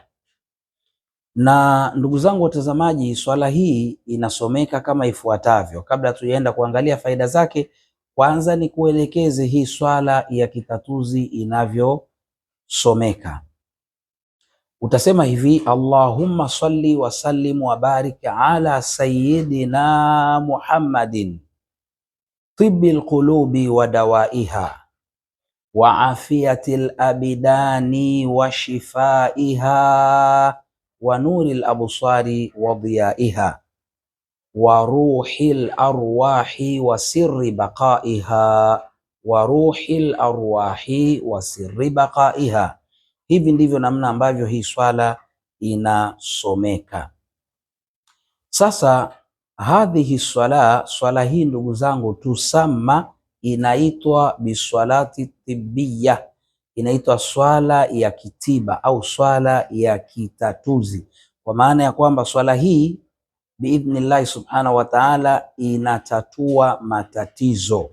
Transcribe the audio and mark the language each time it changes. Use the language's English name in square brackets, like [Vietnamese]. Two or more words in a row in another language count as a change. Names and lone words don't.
[Swahili] Na ndugu zangu watazamaji, swala hii inasomeka kama ifuatavyo. Kabla tujaenda kuangalia faida zake, kwanza ni kuelekeze hii swala ya kitatuzi inavyosomeka. Utasema hivi: [Arabic] اللهم صل وسلم وبارك على سيدنا محمد طب القلوب ودوائها وعافية الأبدان وشفائها ونور الأبصار وضيائها وروح الأرواح وسر بقائها وروح الأرواح وسر بقائها. [Swahili] Hivi ndivyo namna ambavyo hii swala inasomeka. Sasa hadhihi swala hii ndugu zangu, tusamma, inaitwa [Arabic] بالصلاة الطبية, [Swahili] inaitwa swala ya kitiba au swala ya kitatuzi, kwa maana ya kwamba swala hii [Arabic] بإذن الله سبحانه وتعالى [Swahili] inatatua matatizo.